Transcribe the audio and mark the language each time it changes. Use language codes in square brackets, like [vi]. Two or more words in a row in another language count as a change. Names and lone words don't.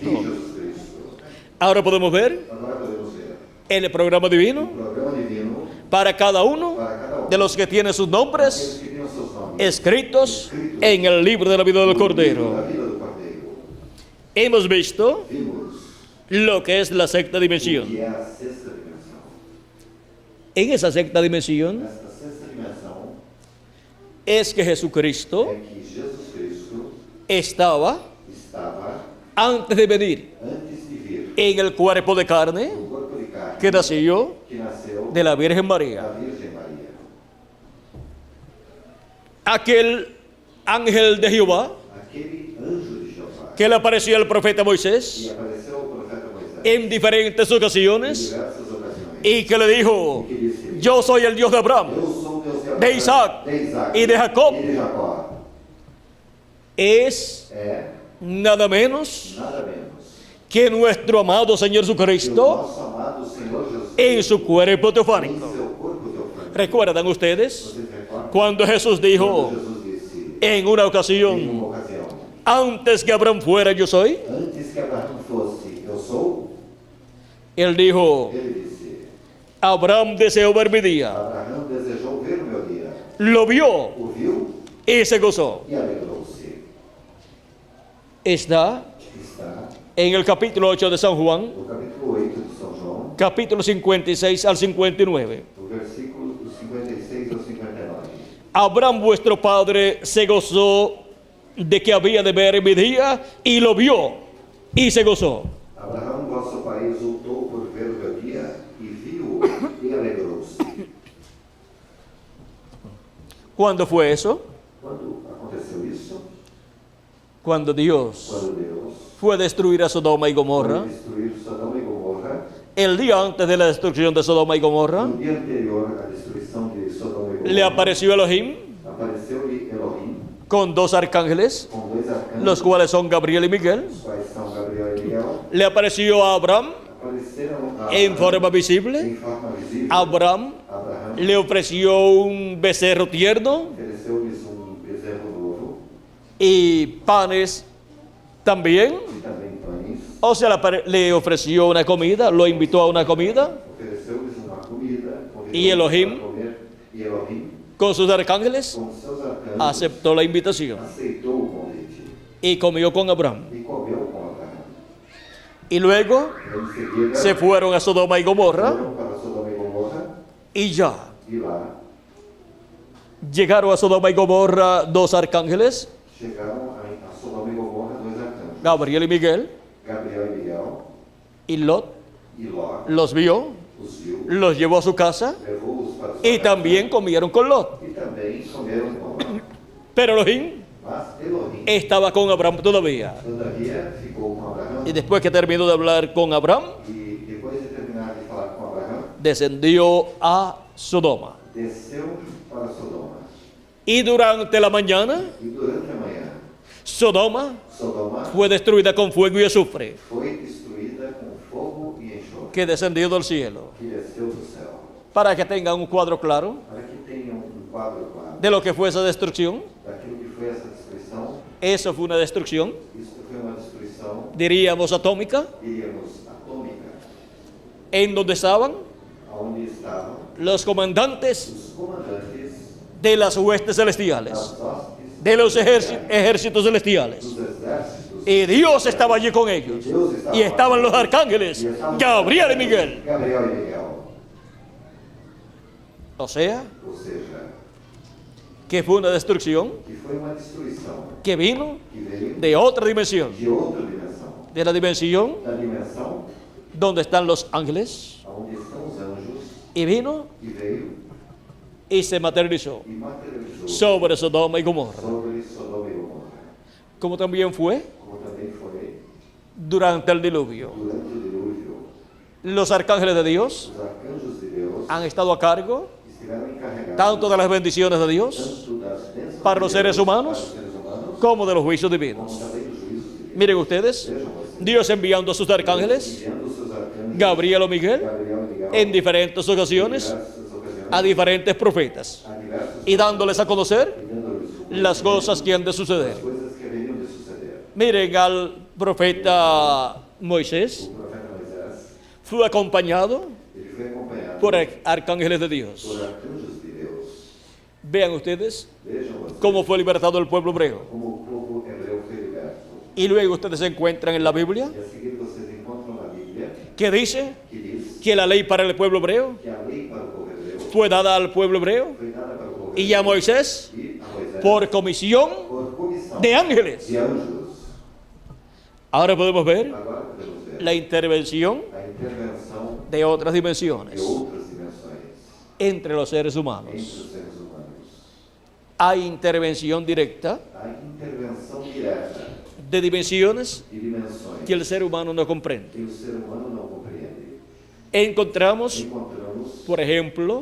[es] de Jesus Cristo. Ahora podemos ver [pt] Agora podemos ver [es] el programa divino [pt] o programa divino [es] para cada uno [pt] para cada um [es] de los que tienen sus nombres [pt] aqueles que têm os seus nomes [es] escritos en el libro de la vida del [pt] no livro [es] Cordero. [pt] da vida do Cordeiro. [es] Hemos visto [pt] Vimos [es] lo que es la sexta [pt] o [es] dimensión. [pt] que é a sexta dimensão. [es] En esa sexta dimensión [pt] Nesta sexta dimensão [es] es que Jesucristo [pt] é que Jesus Cristo [es] estaba [pt] estava [es] antes de venir [pt] antes de vir [es] en el cuerpo de carne [pt] no corpo de carne [es] que nació [pt] que nasceu [es] de la Virgen [pt] da [es] María. [pt] Virgem Maria. [es] Aquel ángel de Jehová [pt] Aquele anjo de Jeová [es] que le apareció al profeta [pt] que [es] Moisés [pt] apareceu ao profeta Moisés [es] en diferentes [pt] em [es] ocasiones [pt] diversas ocasiões [es] y que le dijo, [pt] que disse: [es] yo soy el Dios de Abraham, [pt] Eu sou o Deus de de Abraão, [es] Isaac [pt] de Isaac [es] y de Jacob. [pt] e de Jacó. [es] es [pt] É [es] nada menos [pt] nada menos que [es] nuestro amado Señor [pt] o [es] Jesucristo, [pt] nosso amado Senhor Jesus [es] en su cuerpo [pt] em [es] teofánico. [pt] seu corpo teofânico. [es] ¿Recuerdan ustedes [pt] Vocês recordam? [es] cuando Jesús [pt] Quando [es] dijo [pt] Jesus disse [es] en una [pt] em [es] ocasión, [pt] uma ocasião, [es] antes que Abraham fuera, yo soy? [pt] antes que Abraão fosse, eu sou, [es] Él dijo, [pt] ele disse, [es] Abraham deseó ver mi día, [pt] Abraão desejou ver o meu dia, [es] lo vio [pt] o viu [es] y se gozó. [pt] e alegrou-se. [es] Está [pt] Está [es] en el capítulo 8 de San Juan, [pt] no capítulo 8 de São João, [es] capítulo 56 al 59. [pt] do versículo 56 ao 59. [es] Abraham vuestro padre se gozó de que había de ver mi día y lo vio y se gozó. [pt] Abraão, vosso pai, exultou por ver o meu dia e viu e alegrou-se. [es] ¿Cuándo fue eso? [pt] Quando aconteceu isso? [es] Cuando Dios [pt] Quando Deus [es] fue a destruir a Sodoma y Gomorra. [pt] foi destruir Sodoma e Gomorra, [es] El día antes de la destrucción de Sodoma y Gomorra, [pt] no dia anterior à destruição de Sodoma e Gomorra, [es] le apareció Elohim [pt] apareceu-lhe Elohim [es] con dos arcángeles, [pt] com dois arcanjos, [es] los cuales son Gabriel y Miguel. [pt] os quais são Gabriel e Miguel, [es] Le apareció a Abraham [pt] apareceram a [es] en forma [pt] em [es] visible. [pt] forma visível. [es] Abraham [pt] Abraão [es] le ofreció un becerro tierno [pt] ofereceu-lhes bezerro novo [es] y panes también. [pt] e também pães, [es] O sea, le ofreció una comida, lo invitó a una comida [pt] ofereceu-lhes uma comida, convidou-os [es] E Elohim? [pt] para comer, e Elohim, [es] con sus arcángeles, [pt] com seus arcanjos, [es] aceptó la invitación [pt] aceitou o convite [es] y comió con Abraham. [pt] e comeu com Abraão. [es] Y luego [pt] Em seguida, [es] se fueron a Sodoma y Gomorra [pt] foram para Sodoma e Gomorra [es] y ya. [pt] e lá [es] Llegaron a Sodoma y Gomorra dos arcángeles, [pt] chegaram a Sodoma e Gomorra dois arcanjos, [es] Gabriel y Miguel, [pt] Gabriel e Miguel, [es] y Lot [pt] e Ló [es] los vio, [pt] os viu, [es] los llevó a su casa [pt] levou-os para sua [es] y [pt] casa, [es] también comieron con Lot. [pt] e também comeram com Ló. [es] Pero Elohim [pt] Mas Elohim, [es] estaba con Abraham todavía. [pt] todavia, ficou com Abraão [es] Y después que terminó de hablar con Abraham, [pt] e depois de terminar de falar com Abraão, [es] descendió a Sodoma. [pt] desceu para Sodoma. [es] Y durante la mañana, [pt] E durante a manhã, [es] Sodoma [pt] Sodoma [es] fue destruida con fuego y azufre [pt] foi destruída com fogo e enxofre [es] que descendió del cielo. [pt] que desceu do céu. [es] Para que tengan un cuadro claro [pt] Para que tenham quadro claro [es] de lo que fue esa destrucción. [pt] daquilo que foi essa destruição, [es] Eso fue una destrucción, [pt] isso foi uma destruição, [es] diríamos, atómica, [pt] diríamos, atômica, [es] en donde estaban [pt] onde estavam [es] los comandantes [pt] os comandantes [es] de las huestes celestiales, [pt] das hostes, [es] de los ejércitos celestiales. [pt] dos exércitos, [es] Y Dios estaba allí con ellos. Y estaban los arcángeles, Gabriel y Miguel. [pt] Gabriel e Miguel. [es] O sea, [pt] Ou seja, [es] que fue una destrucción [pt] que foi uma destruição [es] que vino [pt] que veio [es] de otra dimensión, [pt] de outra dimensão, [es] de la dimensión [pt] da dimensão [es] donde están los ángeles, [pt] onde estão os anjos, [es] y vino [pt] e veio [es] y se materializó [pt] e materializou [es] sobre Sodoma y Gomorra. [pt] sobre Sodoma e Gomorra, [es] Como también fue [pt] como também foi [es] durante el diluvio. [pt] durante o dilúvio. [es] Los arcángeles de Dios [pt] Os arcanjos de Deus [es] han estado a cargo [pt] estiveram encarregados [es] tanto de las bendiciones de Dios [pt] tanto das bênçãos [es] para los [pt] de Deus [es] seres humanos, [pt] para os seres humanos, [es] como de los juicios [pt] como [es] divinos. [pt] também dos juízos divinos. [es] Miren ustedes, [pt] Vejam vocês, [es] Dios enviando a sus arcángeles, [pt] enviando os seus arcanjos, [es] Gabriel o Miguel, [pt] Gabriel e Miguel, [es] en diferentes ocasiones [pt] diversas ocasiões, [es] a diferentes profetas [pt] a diversos [es] y dándoles a conocer [pt] e dando-lhes [es] las cosas que han de suceder. [pt] as coisas que haveriam de suceder. [es] Miren al profeta Moisés, [pt] O profeta Moisés, [es] fue acompañado [pt] ele foi acompanhado [es] por arcángeles de Dios. [pt] por arcanjos de Deus. [es] Vean ustedes [pt] Vejam vocês [es] cómo fue libertado el pueblo hebreo. [pt] como o povo hebreu foi liberto. [es] Y luego ustedes encuentran en la Biblia [pt] E a seguir vocês encontram na Bíblia [es] que dice [pt] que diz [es] que la ley para el pueblo hebreo [pt] que a lei para o povo hebreu [es] fue dada al pueblo hebreo [pt] foi dada para o povo [es] y a Moisés [pt] e a Moisés [es] por comisión [pt] por comissão [es] de ángeles. [pt] de anjos. [es] Ahora podemos ver [pt] Agora podemos ver [es] la intervención [pt] a intervenção [es] de otras [pt] de [es] dimensiones [pt] outras dimensões [es] entre los seres [pt] entre [es] humanos. [pt] os seres humanos. [es] Hay intervención directa [pt] A intervenção direta [es] de dimensiones [pt] de dimensões [es] que el ser humano no comprende. [pt] que o ser humano não compreende. [es] Encontramos, [pt] Encontramos, [es] por ejemplo,